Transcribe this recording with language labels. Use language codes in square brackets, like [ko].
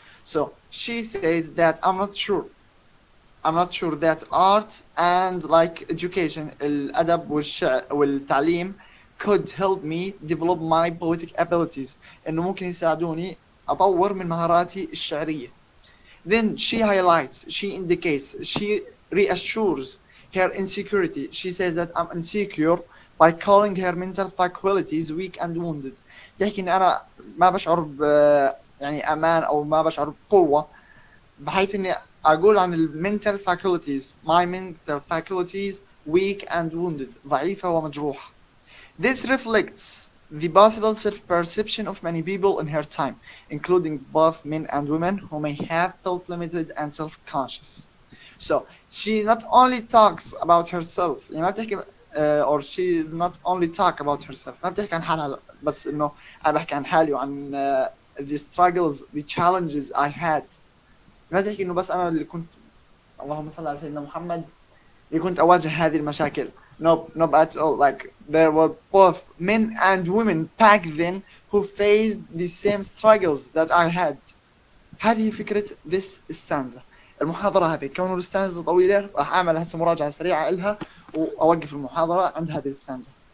[en] So she says that I'm not sure that art and like education [ar] الأدب والتعليم [en] could help me develop my poetic abilities. [ar] إنه ممكن يساعدوني أطور من مهاراتي الشعرية. [en] Then she indicates, she reassures her insecurity. She says that I'm insecure by calling her mental faculties weak and wounded. [ar] تحكي إني أنا ما بشعر يعني أمان أو ما بشعر بقوة بحيث إني أقول عن [en] mental faculties, my mental faculties weak and wounded, [ar] ضعيفة ومجروحة. [en] This reflects the possible self-perception of many people in her time, including both men and women who may have felt limited and self-conscious. So she not only talks about herself [ar] يعني ما بتحكي [en] or she is not only talk about herself [ar] ما بتحكي عن حالها بس إنه أنا بحكي عن حالي وعن [en] the struggles, the challenges I had. [ar] ما تحكي إنه بس أنا اللي كنت اللهم صل على سيدنا محمد اللي كنت أواجه هذه المشاكل. [en] Nope, at all. Like there were both men and women back then who faced the same struggles that I had. [ar] هذه فكرة [en] this stanza. [ar] المحاضرة هذه كونه الستانزا طويلة راح أعمل هسه مراجعة سريعة إلها وأوقف المحاضرة عند هذه الستانزا.